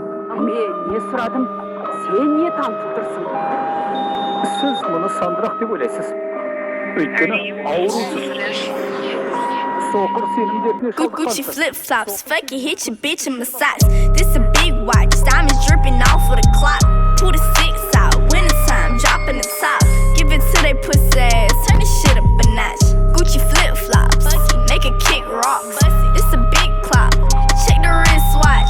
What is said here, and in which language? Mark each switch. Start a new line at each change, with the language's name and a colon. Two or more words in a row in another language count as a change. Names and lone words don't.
Kazakh: Мен не сұрадым? Сен не танытып тұрсың? Сіз мұны сандырақ деп ойлайсыз. Өйткені аурусыз. Соқыр сенім дертіне
English: Gucci flip-flops, fuck it, hit your bitch in massage. This a big watch, diamonds dripping off of the clock. Pull the 6 out, winter time, dropping the top. Give it to they pussy ass, turn this shit up a notch. Gucci flip-flops, make a kick rocks. This a big clock, check the wristwatch.